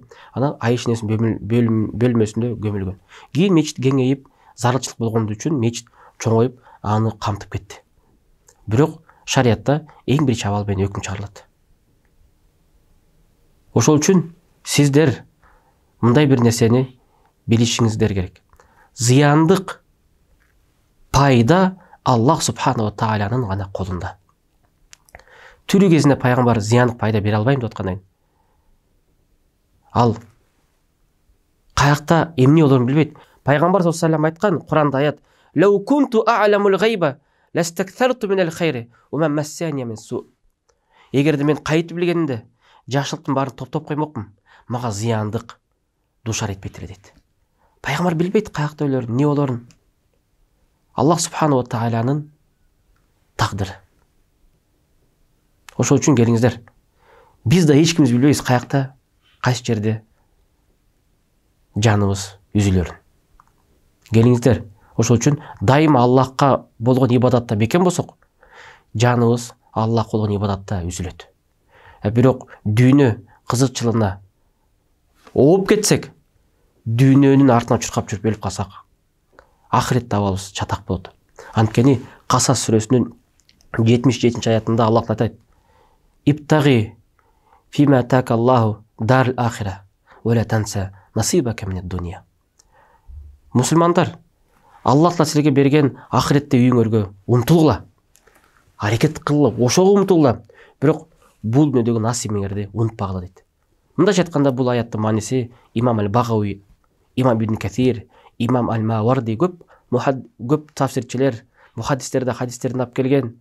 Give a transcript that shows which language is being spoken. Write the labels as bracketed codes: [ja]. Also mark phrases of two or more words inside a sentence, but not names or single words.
[ky] Анан Айша энебиздин бөлмөсүндө көмүлгөн. Кийин мечит кеңейип, зарылчылык болгонду үчүн мечит чоңоюп, аны камтып кетти. Бирок шариятта эң биринчи абал менен өкүм чыгарылат. Ошол үчүн сиздер мындай бир нерсени билишиңиздер керек. Зыяндык пайда [ar] الله سبحانه وتعالى [ky] гана колунда. Түрү кезинде пайгамбар зыяндык пайда бере албайм деп аткандан ал каякта эмне болорун билбейт. Пайгамбар [ar] صلى الله عليه وسلم [ky] айткан Куранда аят: [ar] "لو كنت أعلم الغيب لاستكثرت من الخير وما مسني السوء". [ky] Эгерде мен кайтып билгенимде, жакшылыктын баарын топтоп коймокмун, мага зыяндык душар этпейт эле дейт. Пайгамбар билбейт каякта өлөрүн, эмне болорун. [ar] الله سبحانه وتعالى [ky] тагдыры. Ошол үчүн келиңиздер. Биз да эч кимиз билбейбиз каякта, кайсы жерде жаныбыз үзүлөрүн. Келиңиздер. Ошол үчүн дайыма Аллахка болгон ибадатта бекем болсок, жаныбыз Аллахка болгон ибадатта үзүлөт. Бирок дүйнө кызыкчылыгына ооп кетсек, дүйнөнүн артынан чуркап жүрүп өлүп калсак, ахиретте абалыбыз чатак болот. Анткени Касас сүрөсүнүн 77 аятында Аллах айтат: [ar] "وابتغ فيما آتاك الله الدار الآخرة ولا تنس نصيبك من الدنيا". [ky] Мусулмандар, Аллах силерге берген ахиретте үйүңөргө умтулгула. Аракет кылгыла, ошого умтулгула. Бирок бул дүйнөдөгү насибиңерди унутпагыла дейт. Мындайча айтканда, бул аяттын мааниси Имам аль-Багауи, Имам ибн Касир, Имам аль-Маварди көп тафсирчилер, мухаддистерде хадистерин алып келген.